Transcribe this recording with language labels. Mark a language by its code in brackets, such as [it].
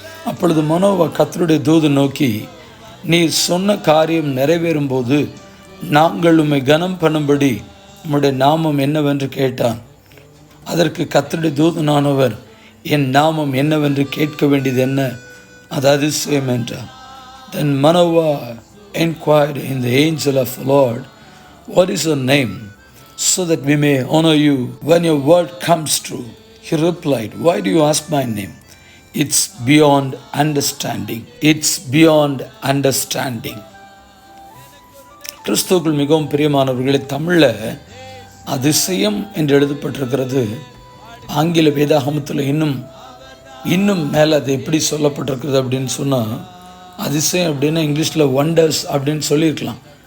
[ta] அப்பொழுது மனோவா கர்த்தருடைய தூதன் நோக்கி, நீர் சொன்ன காரியம் நிறைவேறும் போது நாங்கள் உம்மை கனம் பண்ணும்படி உம்முடைய நாமம் என்னவென்று கேட்டான். அதற்கு கர்த்தருடைய தூதனானவர், என் நாமம் என்னவென்று கேட்க வேண்டியது என்ன, அது அதிசயம் என்றார். [en] Then Manoah inquired in the angel of the Lord, what is your name, so that we may honor you when your word comes true? He replied, why do you ask my name? It's beyond understanding. It's beyond understanding. [ta] கிறிஸ்துவுக்குள் மிகவும் பிரியமானவர்களே, தமிழில் அதிசயம் என்று எழுதப்பட்டிருக்கிறது. ஆங்கில வேதாகமத்தில் இன்னும் மேலே அது எப்படி சொல்லப்பட்டிருக்கிறது அப்படின்னு சொன்னால், அதிசயம் அப்படின்னா இங்கிலீஷில் ஒண்டர்ஸ் அப்படின்னு சொல்லியிருக்கலாம்.